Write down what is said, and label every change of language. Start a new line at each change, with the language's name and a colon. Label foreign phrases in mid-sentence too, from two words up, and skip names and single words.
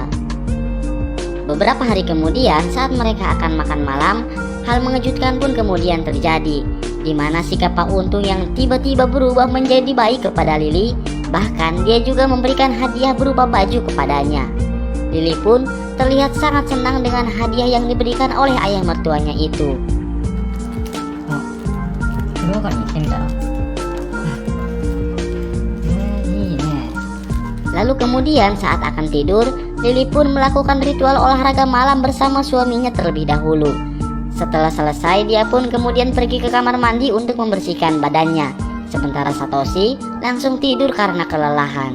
Indonesian: Beberapa hari kemudian, saat mereka akan makan malam, hal mengejutkan pun kemudian terjadi, di mana sikap Pak Untung yang tiba-tiba berubah menjadi baik kepada Lili. Bahkan dia juga memberikan hadiah berupa baju kepadanya. Lili pun terlihat sangat senang dengan hadiah yang diberikan oleh ayah mertuanya itu.
Japanese: 風呂場に行ってみたらいいね
Indonesian: Lalu kemudian saat akan tidur, Lili pun melakukan ritual olahraga malam bersama suaminya terlebih dahulu. Setelah selesai, dia pun kemudian pergi ke kamar mandi untuk membersihkan badannya. Sementara Satoshi langsung tidur karena kelelahan.